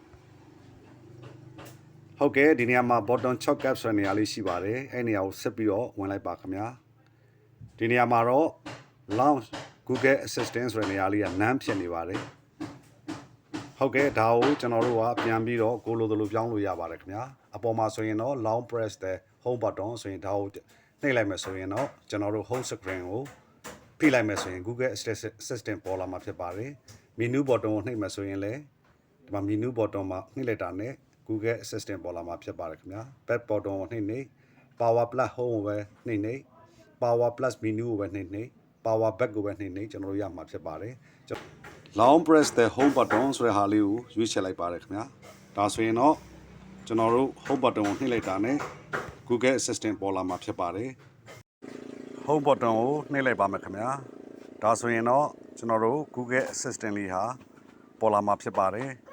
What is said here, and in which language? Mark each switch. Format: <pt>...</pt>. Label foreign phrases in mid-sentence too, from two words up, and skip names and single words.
<my>ဟုတ်ကဲ့ဒီနေရာမှာ</my> <en>button shortcut</en> <my>ဆိုတဲ့နေရာလေးရှိပါတယ်အဲ့နေရာကိုဆက်ပြီးတော့ဝင်လိုက်ပါခင်ဗျာဒီနေရာမှာတော့</my> <en>launch Google Assistant</en> <my>ဆိုတဲ့နေရာလေးက none ဖြစ်နေပါတယ်ဟုတ်ကဲ့ဒါကိုကျွန်တော်တို့ကပြန်ပြီးတော့ကိုလိုပြောင်းလို့ရပါတယ်ခင်ဗျာအပေါ်မှာဆိုရင်တော့</my> <en>long press the home button</en> <my>ဆို ရင်ဒါကိုနှိပ်လိုက်မယ်ဆိုရင်တော့ကျွန်တော်တို့</my> <en>home screen</en> <my>ကိုဖိလိုက်မယ်ဆိုရင် Google Assistant ပေါ်လာမှာဖြစ်ပါတယ်</my> <en>menu button</en> <my>ကိုနှိပ်မယ်ဆိုရင်လည်းဒီမှာ</my> <en>menu button</en> <my>မှာနှိပ်လိုက်တာနဲ့ Google Assistant ပေါ်လာမှာဖြစ်ပါတယ်ခင်ဗျာ</my> <en>back button</en> <my>ကိုနှိပ်</my> <en>power plus home</en> <my>ကိုပဲနှိပ်</my> <en>power plus menu</en> <my>ကိုပဲနှိပ်</my> <en>power back</en> <my>ကိုပဲနှိပ်ကျွန်တော်တို့ရမှာဖြစ်ပါတယ်</my> <en>long press the home button</en> <my>ဆိုတဲ့ဟာလေးကိုရွေးချယ်လိုက်ပါတယ်ခင်ဗျာဒါဆိုရင်တော့ကျွန်တော်တို့</my> <en>home button</en> <my>ကိုနှိပ်လိုက်တာနဲ့ Google Assistant ပေါ်လာမှာဖြစ်ပါတယ်</my> <en>home button</en> <my>ကိုနှိပ်လိုက်ပါမယ်ခင်ဗျာဒါဆိုရင်တော့ကျွန်တော်တို့ Google Assistant လေးဟာပေါ်လာမှာဖြစ်ပါတယ်</my>